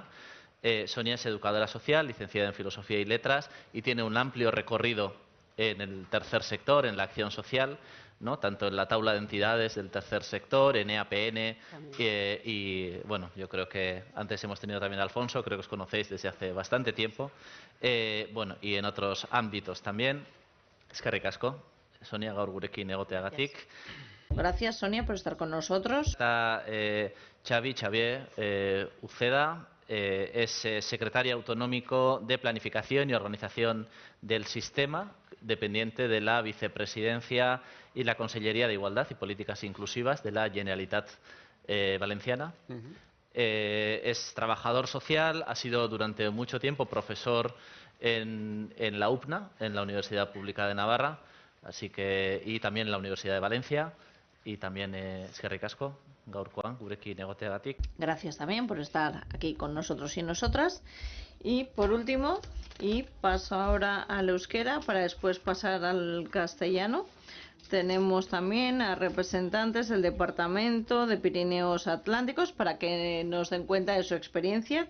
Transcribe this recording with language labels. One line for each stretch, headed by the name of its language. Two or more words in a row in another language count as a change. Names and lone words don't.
Spanish: Sonia es educadora social, licenciada en Filosofía y Letras, y tiene un amplio recorrido en el tercer sector, en la acción social, ¿no? Tanto en la tabla de entidades del tercer sector, en EAPN, y bueno, yo creo que antes hemos tenido también a Alfonso, creo que os conocéis desde hace bastante tiempo, bueno, y en otros ámbitos también.
Basque: Eskerrik asko, Sonia, gaur gurekin egoteagatik.
Spanish: Gracias, Sonia, por estar con nosotros. Está Xavier Uceda, es secretario autonómico de Planificación y Organización del Sistema, dependiente de la Vicepresidencia y la Consellería de Igualdad y Políticas Inclusivas de la Generalitat Valenciana. Es trabajador social, ha sido durante mucho tiempo profesor en la UPNA, en la Universidad Pública de Navarra, y también en la Universidad de Valencia, y también
Basque: eskerrik asko, gaurkoan, gurekin egoteagatik.
Spanish: Gracias también por estar aquí con nosotros y nosotras. Y por último, y paso ahora al euskera para después pasar al castellano, tenemos también a representantes del Departamento de Pirineos Atlánticos para que nos den cuenta de su experiencia.